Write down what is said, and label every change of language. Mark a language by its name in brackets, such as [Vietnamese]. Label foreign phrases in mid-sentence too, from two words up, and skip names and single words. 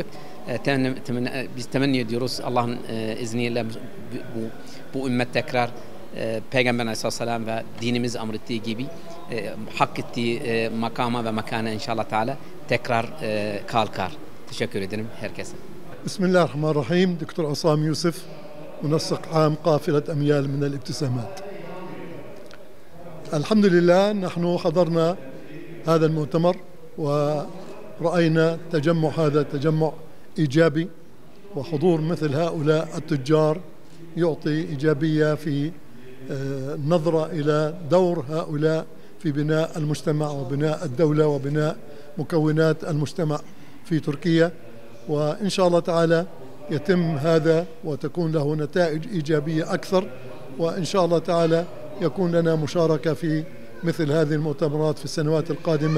[Turkish] Biz temenni ediyoruz Allah'ın izniyle bu ümmet tekrar Peygamber Aleyhisselam ve dinimiz emrettiği gibi hak ettiği makama ve makana [Arabic] إن شاء الله تعالى [Turkish] tekrar kalkar. Teşekkür ederim herkese. Bismillahirrahmanirrahim. Dr. Asam Yusuf, [Arabic] منسق عام قافلة أميال من الابتسامات. الحمد لله نحن حضرنا هذا المؤتمر ورأينا تجمع، هذا تجمع إيجابي، وحضور مثل هؤلاء التجار يعطي إيجابية في النظرة إلى دور هؤلاء في بناء المجتمع وبناء الدولة وبناء مكونات المجتمع في تركيا، وإن شاء الله تعالى يتم هذا وتكون له نتائج إيجابية أكثر، وإن شاء الله تعالى يكون لنا مشاركة في مثل هذه المؤتمرات في السنوات القادمة.